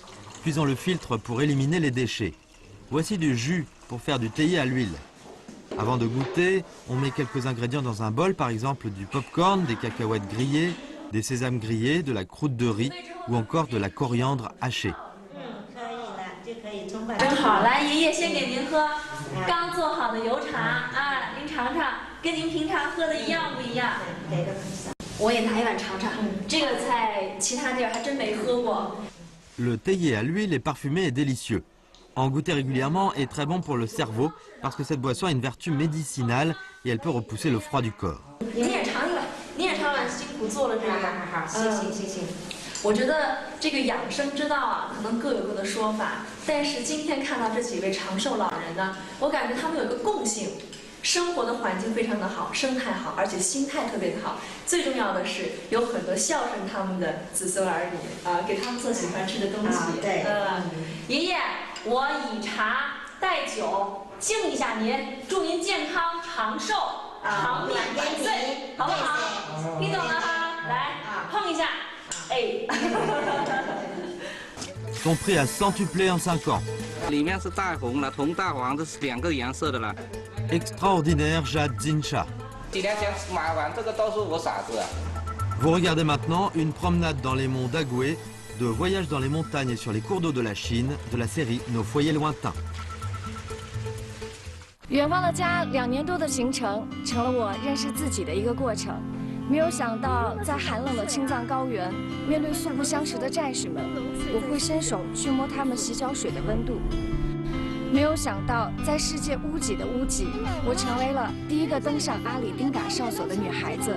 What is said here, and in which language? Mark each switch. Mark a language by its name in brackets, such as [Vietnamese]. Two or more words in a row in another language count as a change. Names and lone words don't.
[French] Puis on le filtre pour éliminer les déchets. Voici du jus pour faire du théier à l'huile. Avant de goûter, on met quelques ingrédients dans un bol, par exemple du popcorn, des cacahuètes grillées, des sésames grillés, de la croûte de riz ou encore de la coriandre hachée. [Chinese] 真好，来，爷爷先给您喝刚做好的油茶啊，您尝尝，跟您平常喝的一样不一样？我也拿一碗尝尝，这个在其他地儿还真没喝过。 [French] Le théier à l'huile est parfumé et délicieux. En goûter régulièrement est très bon pour le cerveau parce que cette boisson a une vertu médicinale et elle peut repousser le froid du corps. [Chinese] 您也尝一碗，您也尝碗，辛苦做了这个。好，谢谢。我觉得这个养生之道啊，可能各有各的说法。但是今天看到这几位长寿老人呢，我感觉他们有一个共性，生活的环境非常的好，生态好，而且心态特别的好。最重要的是有很多孝顺他们的子孙儿女啊，给他们做喜欢吃的东西。对。爷爷，我以茶代酒敬一下您，祝您健康长寿，长命百岁，好不好？听懂了哈？来，碰一下。 [French] Son prix a centuplé en 5 ans. [Chinese] 里面是大红了，红大黄，这是2个颜色的了。 [French] Extraordinaire jade Zinsha. [Chinese] 几年前买完这个都是我傻子啊。 [French] Vous regardez maintenant une promenade dans les monts d'Agoué, de voyage dans les montagnes et sur les cours d'eau de la Chine, de la série Nos foyers lointains. [Chinese] 远方的家2年多的行程，成了我认识自己的一个过程。没有想到，在寒冷的青藏高原，面对素不相识的战士们，我会伸手去摸他们洗脚水的温度。没有想到，在世界屋脊的屋脊，我成为了第一个登上阿里丁嘎哨所的女孩子。